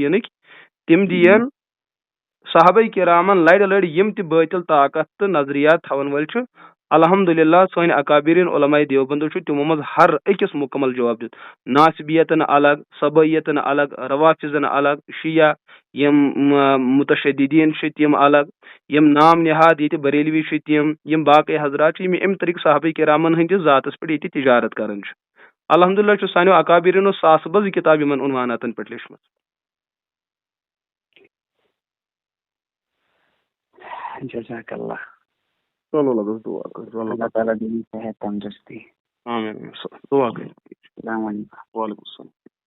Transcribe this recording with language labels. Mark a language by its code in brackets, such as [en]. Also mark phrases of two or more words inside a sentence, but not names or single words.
[ks] دیٖنٕکۍ تِم دِین صحابہ کرامن لڑِ لڑِ یِم تہِ بٲطل طاقت تہٕ نظریات تھاون وٲلۍ چھِ الحمدللہ سٲنۍ اکابرین علماء دیوبندو چھُ تِمو منٛز ہر أکِس مکمل جواب دیُت ناصبیتن الگ صبٲیتن الگ روافظن الگ شیعہ یِم متشددیٖن چھِ تِم الگ یِم نام نہاد ییٚتہِ بریلوی چھِ تِم یِم باقٕے حضرات چھِ یِم اَمہِ طریقہٕ صحابہ کرامن ہٕنٛدِس ذاتس پٮ۪ٹھ ییٚتہِ تجارت کران چھِ الحمدللہ چھُ سانیو اکابریٖنو ساسہٕ بٔژ کِتاب یِمن عنواناتن پٮ۪ٹھ لیچھمٕژ [ar] جزاک اللہ [ks] چلو لگس دعا کر اللہ تعالیٰ دِیِن صحت تندرستی آمین دعا کر [ar] السلام علیکم وعلیکم السلام